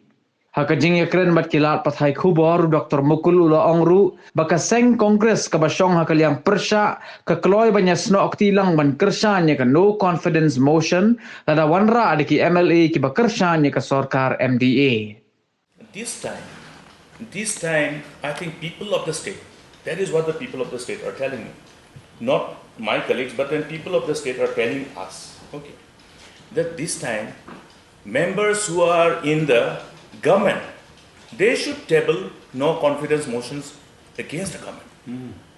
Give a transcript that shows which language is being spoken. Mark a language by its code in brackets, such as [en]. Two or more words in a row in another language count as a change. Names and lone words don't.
[kha] Haka jing yakren bat kilat pathai khubor Dr. Mukul ula ongru baka seng kongres kabasyong hakaliang persya kakloy banya sno oktilang ban kersanya ka [en] no confidence motion [kha] lada wanra adiki MLA ki bakersanya ka sorkar MDA. [en] This time, I think people of the state, that is what the people of the state are telling me. Not my colleagues, but then people of the state are telling us, okay, that this time, members who are in the government, they should table no confidence motions against the government.